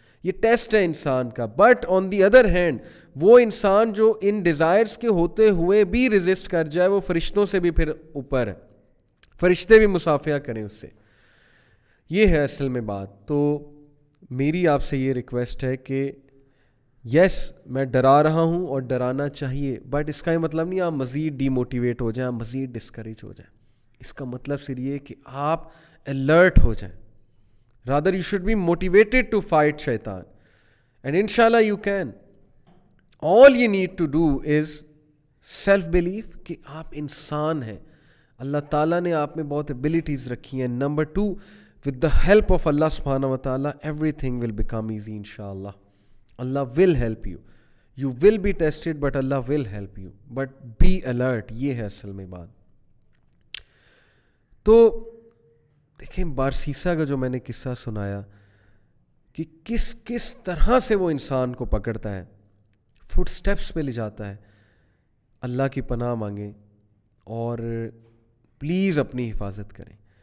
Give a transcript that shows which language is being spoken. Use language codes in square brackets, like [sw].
[ur] یہ ٹیسٹ ہے انسان کا. [en] but on the other hand [ur] وہ انسان جو ان ڈیزائرز کے ہوتے ہوئے بھی ریزسٹ کر جائے, وہ فرشتوں سے بھی پھر اوپر ہے, فرشتے بھی مصافحہ کریں اس سے. یہ ہے اصل میں بات. تو میری آپ سے یہ ریکویسٹ ہے کہ یس میں ڈرا رہا ہوں اور ڈرانا چاہیے, بٹ اس کا یہ مطلب نہیں آپ مزید ڈی موٹیویٹ ہو جائیں, آپ مزید ڈسکریج ہو جائیں. اس کا مطلب صرف یہ کہ آپ الرٹ ہو جائیں. [en] rather you should be motivated to fight shaitan, and inshallah you can. all you need to do is self belief [ur] کہ آپ انسان ہیں, اللہ تعالیٰ نے آپ میں بہت ابیلٹیز رکھی ہیں. [en] Number 2, with the help of Allah subhanahu wa ta'ala everything will become easy inshallah. Allah will help you. You will be tested but Allah will help you. But be alert. [ur] یہ ہے اصل میں بات. تو دیکھیں بارسیسا کا جو میں نے قصہ سنایا کہ کس طرح سے وہ انسان کو پکڑتا ہے, فٹ سٹیپس پہ لے جاتا ہے. اللہ کی پناہ مانگیں اور پلیز اپنی حفاظت کریں.